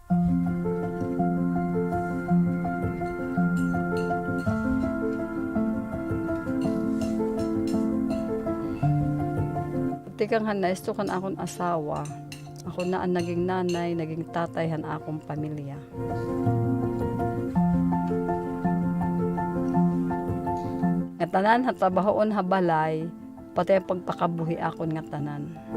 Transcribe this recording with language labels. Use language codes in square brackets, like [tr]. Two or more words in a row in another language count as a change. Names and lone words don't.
[war] Tikang hanaisto kan akong asawa. Ako na ang naging nanay, naging tatay han akong pamilya. Nga tanan ha trabahoon ha balay, pati ang pagpakabuhi akon nga tanan.